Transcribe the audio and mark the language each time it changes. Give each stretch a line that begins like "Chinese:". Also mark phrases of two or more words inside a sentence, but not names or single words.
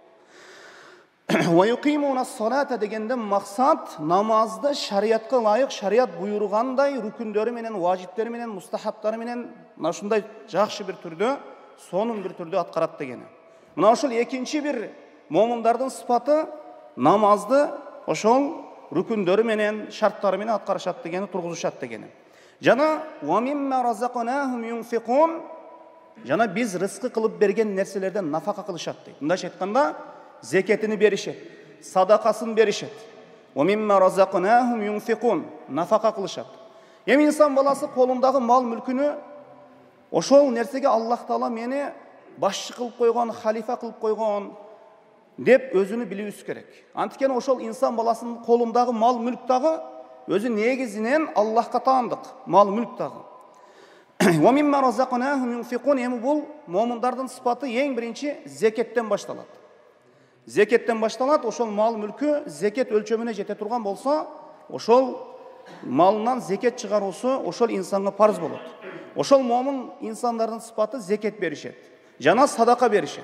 Arabic: ويقيمون الصلاة
Kyrgyz: дегенден максат намазды шариятка ылайык, шарият буйругандай рүкүндөрү менен, важиптери менен, мустахабтары менен ушундай жакшы бир түрдө, сонун бир түрдө аткарат дегени. Мына ошол экинчи бир момундардын сыпаты намазды ошол рүкүндөрү менен, шарттары менен аткарышат дегени, тургузушат дегени. Жана
Arabic: ومما رزقناهم ينفقون,
Kyrgyz: жана биз рызкы кылып берген нерселерден нафака кылышат дейт. Мындайча айтканда, зекетini беришет, садакасын беришет.
Arabic: ومما رزقناهم ينفقون, нафака кылышат.
Kyrgyz: Эми инсан баласы колундагы мал мүлкүнү ошол нерсеге Аллах Таала мени башчы кылып койгон, халифа кылып койгон деп өзүнү билүүбүз керек. Анткени ошол инсан баласынын колундагы мал мүлк дагы өзү негизинен Аллахка таандык мал мүлк дагы.
Arabic: ومما رزقناهم ينفقون,
Kyrgyz: эми бул момундардын сыпаты эң биринчи зекеттен башталат. Зекеттен башталат, ошол мал мүлкү зекет өлчөмүнө жете турган болсо, ошол малынан зекет чыгаруусу ошол инсанга парыз болот. Ошол момун инсандардын сыпаты зекет беришет жана садака беришет.